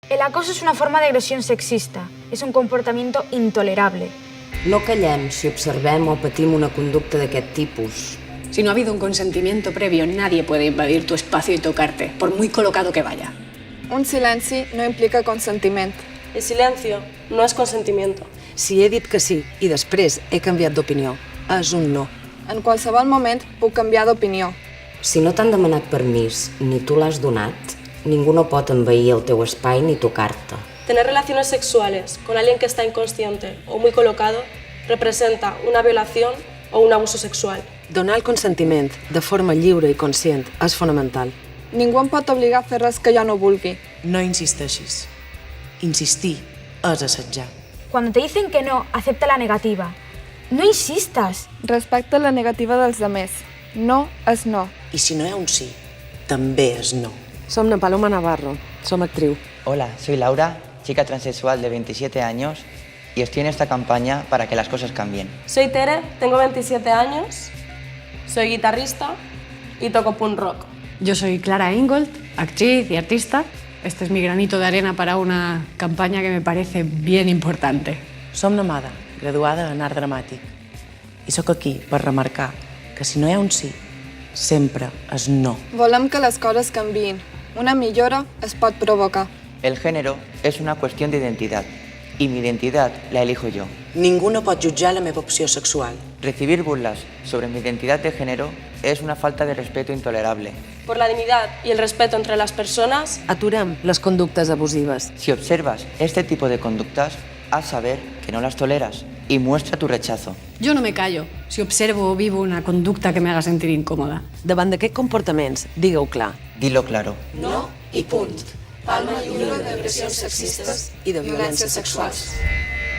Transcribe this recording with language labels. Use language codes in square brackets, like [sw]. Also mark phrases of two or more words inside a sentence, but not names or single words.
[es] El acoso es una forma de agresión sexista. Es un comportamiento intolerable. [ca] No callem si observem o patim una conducta d'aquest tipus. [es] Si no ha habido un consentimiento previo, nadie puede invadir tu espacio y tocarte, por muy colocado que vaya. [ca] Un silenci no implica consentiment. [es] El silencio no es consentimiento. [ca] Si he dit que sí i després he canviat d'opinió, és un no. En qualsevol moment puc canviar d'opinió. Si no t'han demanat permís ni tu l'has donat, ningú no pot envair el teu espai ni tocar-te. [es] Tener relaciones sexuales con alguien que está inconsciente o muy colocado representa una violación o un abuso sexual. [ca] Donar el consentiment de forma lliure i conscient és fonamental. Ningú em pot obligar a fer res que jo no vulgui. No insisteixis. Insistir és assetjar. [es] Cuando te dicen que no, acepta la negativa. No insistas. [ca] Respecta la negativa dels demés. No és no. I si no hi ha un sí, també és no. Som na Paloma Navarro, som actriu. [es] Hola, soy Laura, chica transexual de 27 años y estoy en esta campaña para que las cosas cambien. Soy Tere, tengo 27 años, soy guitarrista y toco punk rock. Yo soy Clara Ingold, actriz y artista. Este es mi granito de arena para una campaña que me parece bien importante. [ca] Som Namada, graduada en art dramàtic. I sóc aquí per remarcar que si no hi ha un sí, sempre és no. Volem que les coses canviïn. Una millora es pot provocar. [es] El género es una cuestión de identidad y mi identidad la elijo yo. [ca] Ningú no pot jutjar la meva opció sexual. [es] Recibir burlas sobre mi identidad de género es una falta de respeto intolerable. Por la dignidad y el respeto entre las personas, [ca] Aturem les conductes abusives. [es] Si observas este tipo de conductas, haz saber que no las toleras y muestra tu rechazo. Yo no me callo si observo o vivo una conducta que me haga sentir incómoda. [ca] Davant d'aquests comportaments, digue-ho clar. [es] Dilo claro. [ca] No i punt. Palma lliure d'agressions sexistes i de violències sexuals.